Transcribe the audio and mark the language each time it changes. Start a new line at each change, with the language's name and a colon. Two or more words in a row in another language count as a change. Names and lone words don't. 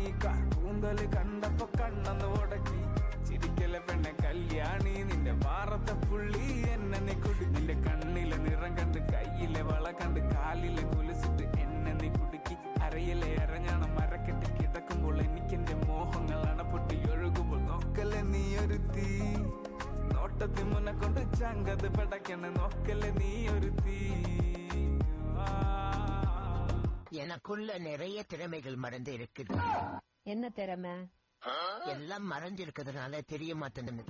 Malayalam: കൂന്തല് കണ്ടപ്പോ കണ്ണന്ന് ഉടക്കി ചിരിക്കലെ പെണ്ണെ കല്യാണി നിന്റെ മാറത്തെ പുള്ളി എന്നെ കുടി നിന്റെ കണ്ണിലെ നിറം കണ്ട് കയ്യിലെ വള കണ്ട് കാലിലെ കുലിച്ചിട്ട് എന്നെ നീ കുടുക്കി അരയിലെ ഇറങ്ങണം മരക്കെട്ട് കിടക്കുമ്പോൾ എനിക്കെന്റെ മോഹങ്ങൾ അണപ്പൊട്ടി ഒഴുകുമ്പോൾ നോക്കല്ലേ നീ ഒരു തീ നോട്ടത്തിൽ മുന്നെ കൊണ്ട് ചങ്കത് പടക്കണ നോക്കല്ലേ നീ ഒരു തീ
Tamil: எனக்குள்ள நிறைய திறமைகள் மறந்து இருக்குது. என்ன திறமை? எல்லாம் மறைஞ்சிருக்கிறதுனால தெரிய மாட்டேங்குது.